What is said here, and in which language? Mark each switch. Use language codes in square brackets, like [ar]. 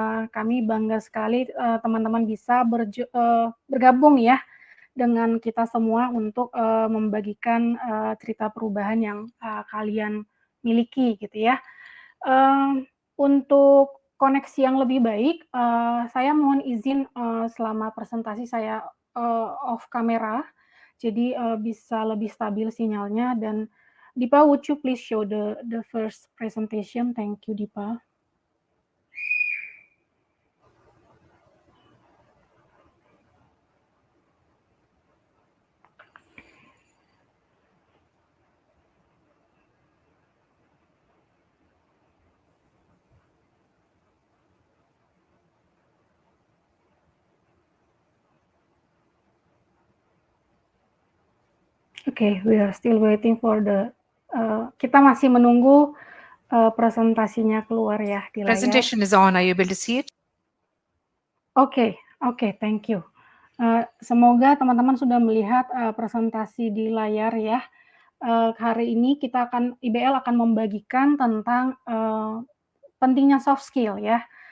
[id] Kami bangga sekali teman-teman bisa bergabung ya dengan kita semua untuk membagikan cerita perubahan yang kalian miliki gitu ya. Untuk koneksi yang lebih baik, saya mohon izin selama presentasi saya off kamera, jadi bisa lebih stabil sinyalnya. Dan [en] Dipa, would you please show the first presentation? Thank you, Dipa. Okay, we are still waiting for the. [id] Kita masih menunggu presentasinya keluar ya di layar. [en] Presentation is on. Are you able to see it? [id] Oke, [en] thank you. [id] Semoga teman-teman sudah melihat presentasi di layar ya. Hari ini IBL akan membagikan tentang pentingnya soft skill ya.